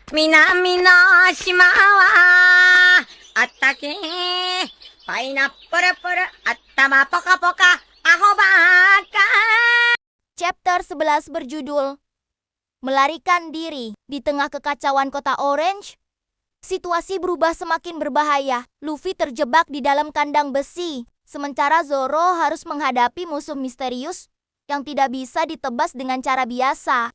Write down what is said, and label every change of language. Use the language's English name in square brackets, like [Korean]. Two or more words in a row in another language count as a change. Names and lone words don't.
[Japanese] 南の島はあったけパイナップルプル頭ポカポカアホバカ. [Indonesian] Chapter 11 berjudul Melarikan Diri. Di tengah kekacauan kota Orange, situasi berubah semakin berbahaya. Luffy terjebak di dalam kandang besi, sementara Zoro harus menghadapi musuh misterius yang tidak bisa ditebas dengan cara biasa.